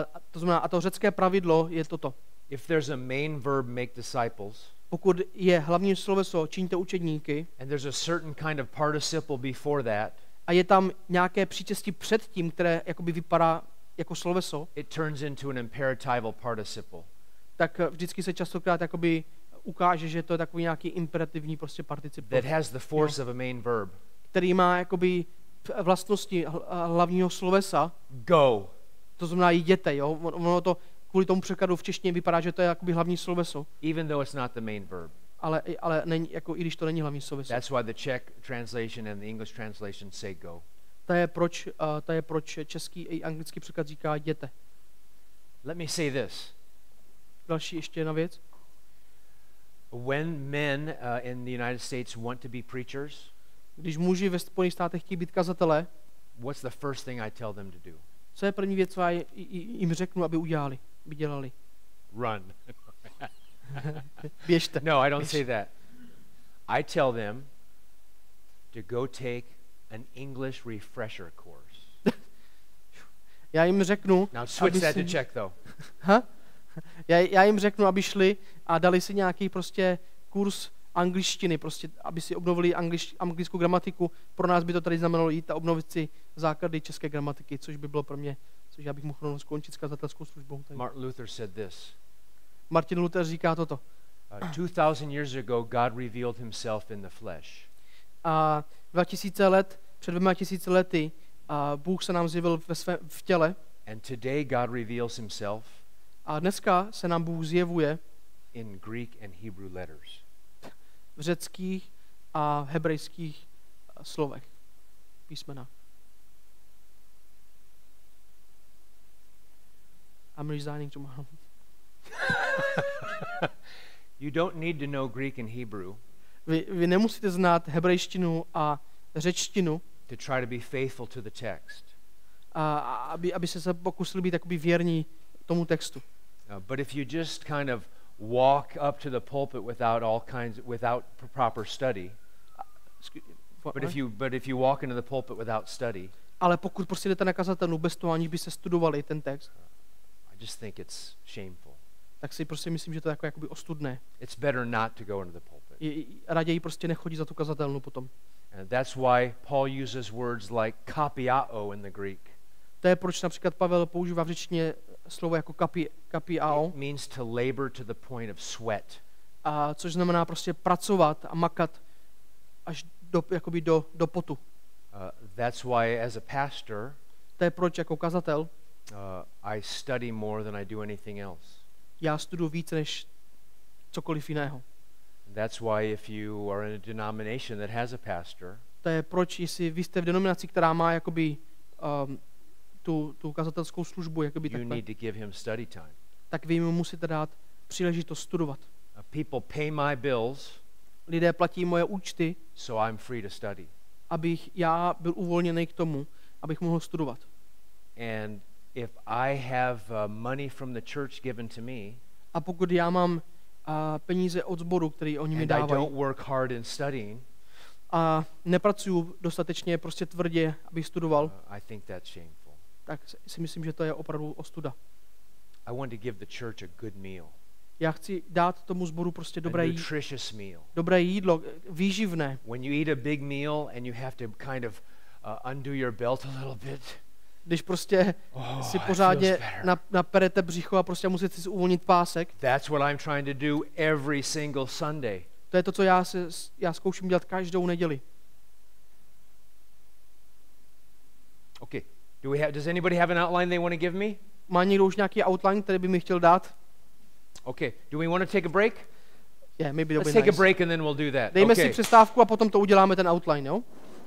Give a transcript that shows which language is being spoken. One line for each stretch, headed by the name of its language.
Czech: To znamená, a to řecké pravidlo je toto.
English: If there's a main verb, make disciples.
Czech: Pokud je hlavní sloveso čiňte učedníky,
English: And there's a certain kind of participle before that.
Czech: A je tam nějaké příčestí před tím, které jakoby vypadá jako sloveso,
English: It turns into an imperatival participle.
Czech: tak vždycky se častokrát jakoby ukáže, že to je takový nějaký imperativní prostě particip,
English: That has the force of a main verb.
Czech: který má jakoby vlastnosti hlavního slovesa.
English: Go.
Czech: To znamená jděte, jo? Ono to kvůli tomu překladu v češtině vypadá, že to je jakoby hlavní sloveso,
English: Even though it's not the main verb.
Czech: ale není, jako, i když to není hlavní sloveso.
English: That's why the Czech translation and the English translation say go.
Czech: To je proč český i anglický překlad říká jděte.
English: Let me say this.
Czech: Další ještě jedna věc.
English: When men in the United States want to be preachers,
Czech: Když muži ve Spojených státech chtějí být kazatelé,
English: what's the first thing I tell them to do?
Czech: co je první věc, co já jim řeknu, aby udělali, aby dělali?
English: Run.
Czech: Běžte.
English: No, I don't say that. I tell them to go take an English refresher course.
Czech: Já jim řeknu,
English: Now switch that to Czech though.
Czech: Já jim řeknu, aby šli a dali si nějaký prostě kurz angličtiny, prostě, aby si obnovili anglickou gramatiku. Pro nás by to tady znamenalo jít a obnovit si základy české gramatiky, což by bylo pro mě, což já bych mohl skončit s kazatelskou službou.
English: Martin Luther said this.
Czech: Martin Luther říká toto.
English: 2000 years ago, God revealed himself in the flesh.
Czech: A 2000 let, před 2000 lety, Bůh se nám zjevil v těle.
English: And today God reveals himself
Czech: A dneska se nám Bůh zjevuje
English: in Greek and Hebrew letters.
Czech: v řeckých a hebrejských slovech, písmena.
English: I'm resigning tomorrow. You don't need to know Greek and Hebrew
Czech: Vy nemusíte znát hebrejštinu a řečtinu,
English: to try to be faithful to the text.
Czech: aby se pokusili být jakoby věrní tomu textu.
English: But if you just kind of walk up to the pulpit without proper study, but if you walk into the pulpit without study,
Czech: ale pokud prostě jdete na kazatelnu bez toho, aniž byste studovali ten text,
English: I just think it's shameful.
Czech: tak si prostě myslím, že to je jako jakoby ostudné.
English: It's better not to go into the pulpit.
Czech: Raději prostě nechodí za tu kazatelnu potom.
English: And that's why Paul uses words like kapiao in the Greek.
Czech: To je proč například Pavel používá v řečtině slovo jako kapiao.
English: It means to labor to the point of sweat.
Czech: Což znamená prostě pracovat a makat až do potu.
English: That's why as a pastor,
Czech: To je proč jako kazatel
English: I study more than I do anything else.
Czech: já studuji více než cokoliv jiného.
English: That's why if you are in a denomination that has a pastor,
Czech: To je proč, jestli vy jste v denominaci, která má jakoby tu kazatelskou službu, jakoby
English: you
Czech: takhle,
English: need to give him study time.
Czech: tak vy mu musíte dát příležitost studovat.
English: People pay my bills,
Czech: Lidé platí moje účty,
English: so I'm free to study.
Czech: abych já byl uvolněný k tomu, abych mohl studovat.
English: And if I have money from the church given to me,
Czech: A pokud já mám peníze od sboru, který oni mi
English: and I
Czech: dávají.
English: don't work hard in studying,
Czech: A nepracuju dostatečně prostě tvrdě, abych studoval,
English: I think that's shameful.
Czech: tak si myslím, že to je opravdu ostuda.
English: I want to give the church a good meal,
Czech: Já chci dát tomu sboru prostě
English: a nutritious meal.
Czech: dobré jídlo, výživné.
English: When you eat a big meal and you have to kind of undo your belt a little bit,
Czech: Když prostě si pořádně naperete břicho a prostě musíte si uvolnit pásek.
English: That's what I'm trying to do every single Sunday.
Czech: To je to, co já zkouším dělat každou neděli.
English: Okay. Does anybody have an outline they want to give me?
Czech: Má někdo už nějaký outline, který by mi chtěl dát?
English: Okay. Do we want to take a break? Yeah, maybe Let's take a break and then we'll do that.
Czech: Dejme
English: Okay.
Czech: si přestávku a potom to uděláme ten outline, jo?